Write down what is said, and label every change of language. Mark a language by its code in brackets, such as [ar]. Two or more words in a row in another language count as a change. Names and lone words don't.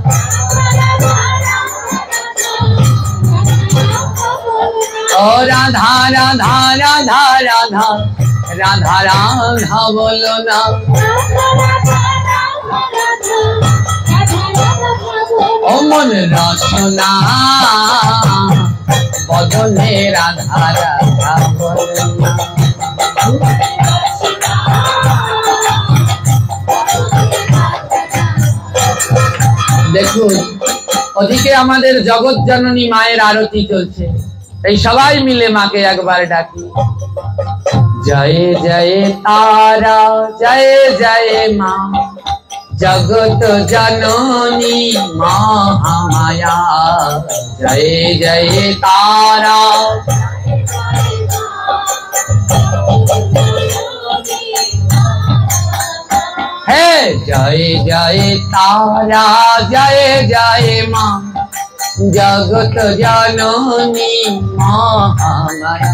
[hi] ओ राधा राधा राधा राधा राधा राधा बोलो ना। ओ मन रसना बदने राधा राधा बोलो ना। [bn] দেখুন ওদিকে আমাদের জগৎ জননী মায়ের আরতি চলছে, এই সবাই মিলে মাকে একবার ডাকি। জয় জয় তারা জয় জয় মা জগৎ জননী মহামায়া। জয় জয় তারা [hi] हे जय जय तारा जय जय माँ जगत जननी महामाया।